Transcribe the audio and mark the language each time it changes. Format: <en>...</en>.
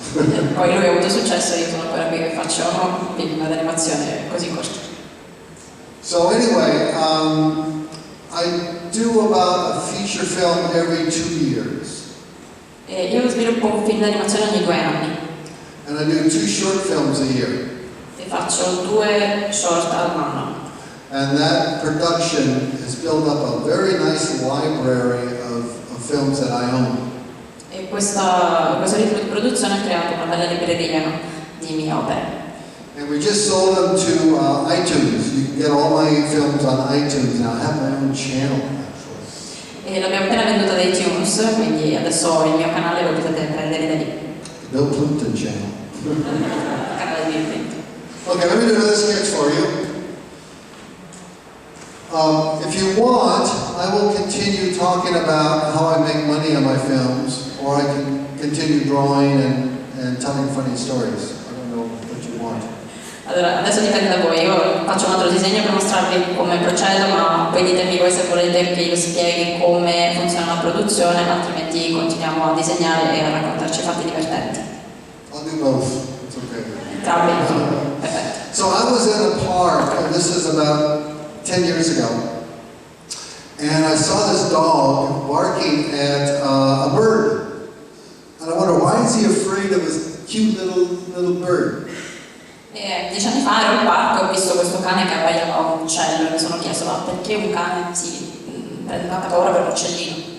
<it>Poi lui ha avuto successo, io sono ancora qui che faccio film d'animazione così corti.</it> <en>So anyway, I do about a feature film every 2 years.</en> <it>E io sviluppo un film d'animazione ogni 2 anni.</it> <en>And I do 2 short films a year.</en> <it>E faccio 2 short all'anno.</it> <en>And that production has built up a very nice library of films that I own.</en> <it>E questo ritmo di produzione ha creato una bella libreria di mie opere.</it> <en>And we just sold them to iTunes. You can get all my films on iTunes now. I have my own channel, actually.</en> <it>E l'abbiamo appena venduta da iTunes, quindi adesso ho il mio canale, lo potete prendere da lì.</it> <en>Bill Plympton channel.</en> <it>Il canale di Bill Plympton.</it> <en>Okay, let me do another sketch for you. If you want, I will continue talking about how I make money on my films, or I can continue drawing and telling funny stories. I don't know what you want.</en> <it>Allora, adesso dipende da voi, io faccio un altro disegno per mostrarvi come procedo, ma poi ditemi voi se volete che io spieghi come funziona la produzione, altrimenti continuiamo a disegnare e a raccontarci fatti divertenti.</it> <en>I'll do both. It's okay.</en> <it>Entrambi, perfetto.</it> <en>So I was in a park, and this is about 10 years ago, and I saw this dog barking at a bird. And I wonder, why is he afraid of this cute little bird?</en> <it>10 anni fa ero al parco e ho visto questo cane che abbaiava a un uccello e mi sono chiesto ma perché un cane si prende tanta paura per un uccellino?</it>